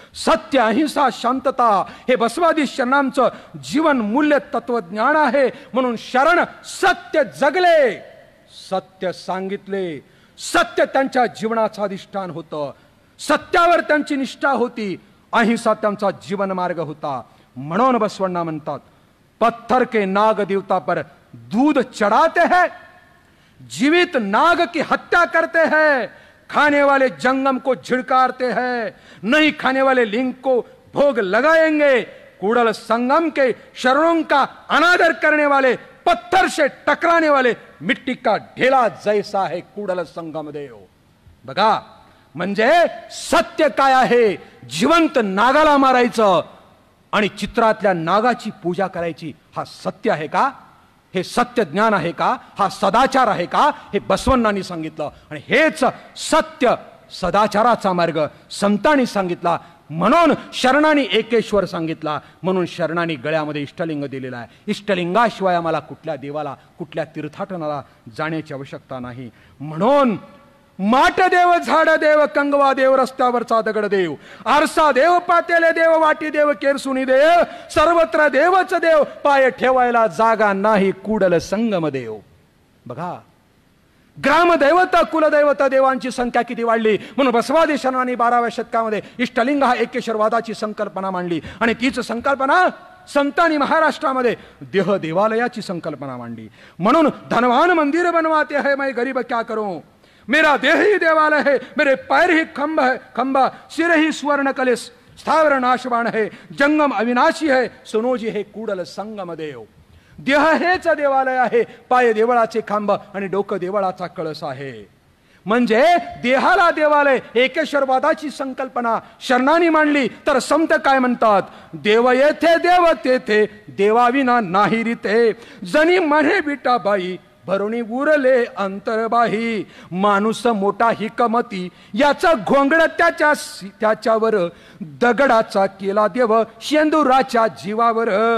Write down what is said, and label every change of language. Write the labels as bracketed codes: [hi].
[mr] सत्य, अहिंसा, शांतता हे बसवादी शरणांचं जीवन मूल्य तत्वज्ञान आहे. म्हणून शरण सत्य जगले, सत्य सांगितले, सत्य त्यांच्या जीवनाचं अधिष्ठान होतं, सत्यावर त्यांची निष्ठा होती, अहिंसा त्यांचा जीवन मार्ग होता. म्हणून बसवण्णा म्हणतात, [hi] पत्थर के नाग देवता पर दूध चढ़ाते हैं, जीवित नाग की हत्या करते हैं, खाने वाले जंगम को झिड़कारते हैं, नहीं खाने वाले लिंग को भोग लगाएंगे. कूड़ल संगम के शरणों का अनादर करने वाले, पत्थर से टकराने वाले, मिट्टी का ढेला जैसा है कूड़ल संगम देव. [mr] बघा म्हणजे सत्य काय आहे, जिवंत नागाला मारायचं आणि चित्रातल्या नागाची पूजा करायची, हा सत्य आहे का? हे सत्य ज्ञान आहे का? हा सदाचार आहे का? हे बसवण्णांनी सांगितलं. आणि हेच सत्य सदाचाराचा मार्ग संतांनी सांगितला. म्हणून शरणांनी एकेश्वर सांगितला. म्हणून शरणांनी गळ्यामध्ये इष्टलिंग दिलेला आहे. इष्टलिंगाशिवाय आम्हाला कुठल्या देवाला, कुठल्या तीर्थाटनाला जाण्याची आवश्यकता नाही. म्हणून माट देव, झाड देव, कंगवा देव, रस्त्यावरचा दगड देव, आरसा देव, पातेले देव, वाटी देव, केरसुनी देव, सर्वत्र देवच देव, पाय ठेवायला जागा नाही कूडल संगम देव. बघा ग्रामदैवता, कुलदैवता देवांची संख्या किती वाढली. म्हणून बसवादी शरणांनी 12व्या शतकामध्ये इष्टलिंग हा एकेश्वरवादाची संकल्पना मांडली. आणि तीच संकल्पना संतांनी महाराष्ट्रामध्ये देह देवालयाची संकल्पना मांडली. [hi] म्हणून धनवान मंदिर बनवाते है, मैं गरीब क्या करूं, मेरा देह ही देवालय है, मेरे पैर ही खंभ है, खंभा, सिर ही स्वर्ण कलश, स्थावर नाशवान है, जंगम अविनाशी है, सुनोजी हे कूडल संगम देव. [mr] देह हेच देवालय आहे, पाय देवळाचे खांब आणि डोकं देवळाचा कळस आहे. म्हणजे देहाला देवालय, एकेश्वरवादाची संकल्पना शरणांनी मांडली. तर संत काय म्हणतात, देव येथे देव तेथे, देवाविना नाही रीते, जनी म्हणे विटाबाई, भरुणी उरले अंतरबाही, माणूस मोठा हिकमती, याचा घोंगड त्याच्यावर, दगडाचा केला देव शेंदुराच्या जीवावर.